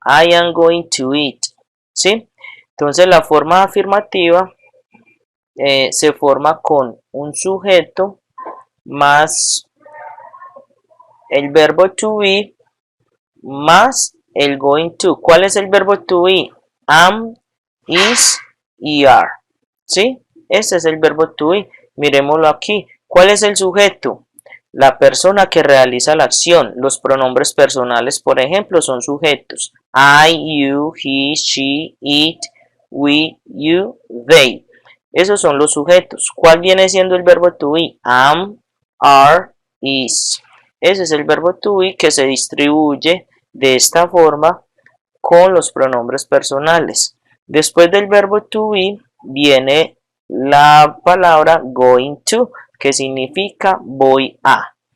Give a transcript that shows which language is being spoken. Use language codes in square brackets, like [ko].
[en] I am going to eat. [es] ¿Sí? Entonces la forma afirmativa se forma con un sujeto más el verbo to be más el going to. ¿Cuál es el verbo to be? Am, is y are. ¿Sí? Ese es el verbo to be. Miremoslo aquí. ¿Cuál es el sujeto? La persona que realiza la acción. Los pronombres personales, por ejemplo, son sujetos. [en] I, you, he, she, it, we, you, they. [es] Esos son los sujetos. ¿Cuál viene siendo el verbo to be? Am, are, is. Ese es el verbo to be que se distribuye de esta forma con los pronombres personales. Después del verbo to be viene la palabra going to, que significa voy a.